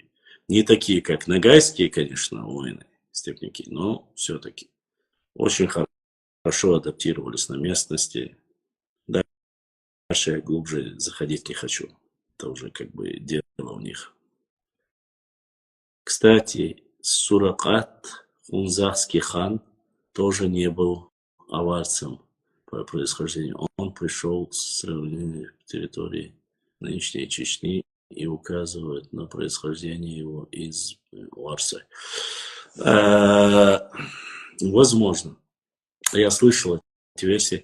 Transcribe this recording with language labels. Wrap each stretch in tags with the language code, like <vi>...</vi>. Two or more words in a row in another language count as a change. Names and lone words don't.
<ru>Не такие, как нагайские, конечно, воины, степняки, но все-таки очень хорошо адаптировались на местности. Дальше я глубже заходить не хочу. Это уже как бы дело у них. Кстати, Суракат, хунзахский хан, тоже не был аварцем по происхождению. Он пришел с сравнения территории нынешней Чечни и указывает на происхождение его из Варсы. Возможно. Я слышал эти версии.</ru>